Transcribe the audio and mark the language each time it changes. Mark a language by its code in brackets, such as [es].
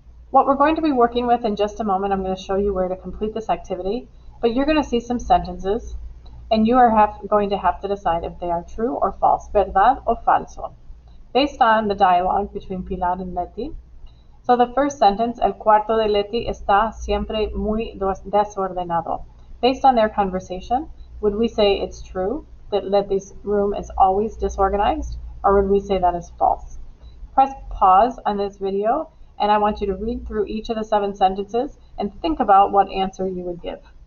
[en] What we're going to be working with in just a moment, I'm going to show you where to complete this activity, but you're going to see some sentences and you are going to have to decide if they are true or false, [es] verdad o falso, [en] based on the dialogue between Pilar and Leti. So the first sentence, [es] el cuarto de Leti está siempre muy desordenado. [en] Based on their conversation, would we say it's true that Leti's room is always disorganized, or would we say that is false? Press pause on this video, and I want you to read through each of the 7 sentences and think about what answer you would give.